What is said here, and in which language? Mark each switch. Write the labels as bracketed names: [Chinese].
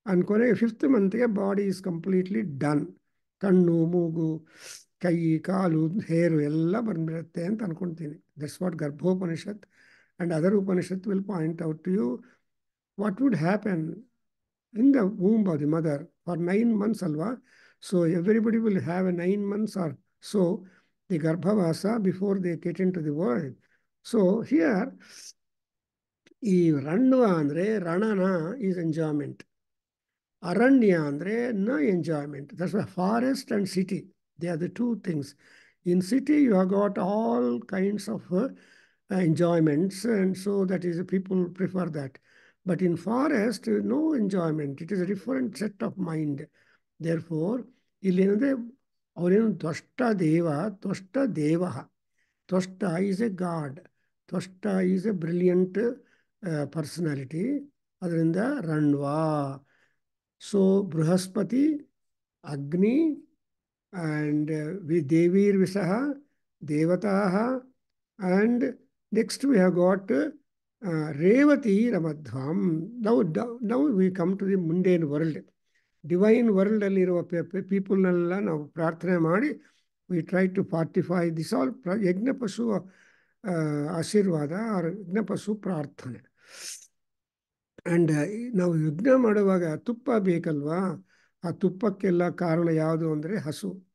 [Kannada] ಕೊನೆಗೆ [English] Fifth ಮಂತ್ಗೆ body is completely done. [Kannada] ಕಣ್ಣು, ಮೂಗು, ಕೈ, ಕಾಲು, ಹೇರು ಎಲ್ಲ ಬಂದ್ಬಿಡುತ್ತೆ ಅಂತ ಅನ್ಕೊಳ್ತೀನಿ. [English] That's what Garbhopanishad and other Upanishad will point out to you what would happen in the womb of the mother for 9 months alva. So everybody will have a 9 months or so the garbhavasa before they get into the world. So here [Kannada] ಈ ರಣವ ಅಂದರೆ ರಣನ is enjoyment, ಅರಣ್ಯ ಅಂದರೆ ನ enjoyment. [English] That's why forest and city, they are the two things. In city you have got all kinds of enjoyments, and so that is people prefer that. But in forest no enjoyment, it is a different set of mind. [Kannada] Therefore ಇಲ್ಲಿ ಏನಂದರೆ ಅವರೇನು ತ್ವಷ್ಟ ದೇವ, ತ್ವಷ್ಟ ದೇವ. [English] Tvashta is a god, Tvashta is a brilliant personality. [Kannada] ಅದರಿಂದ ರಣವಾ. [English] So Brihaspati, Agni, and Devir Visaha, Devataha, and next we have got Revati Ramadhvam. Now we come to the mundane world. Divine world [Kannada] ಅಲ್ಲಿರುವ ಪೀಪಲ್ನೆಲ್ಲ ನಾವು ಪ್ರಾರ್ಥನೆ ಮಾಡಿ [English] we try to fortify this all [Kannada] ಯಜ್ಞ ಪಶು ಆಶೀರ್ವಾದ R ಯಜ್ಞ ಪಶು ಪ್ರಾರ್ಥನೆ. ಆ್ಯಂಡ್ ನಾವು ಯಜ್ಞ ಮಾಡುವಾಗ ತುಪ್ಪ ಬೇಕಲ್ವಾ? ಆ ತುಪ್ಪಕ್ಕೆಲ್ಲ ಕಾರಣ ಯಾವುದು ಅಂದರೆ ಹಸು.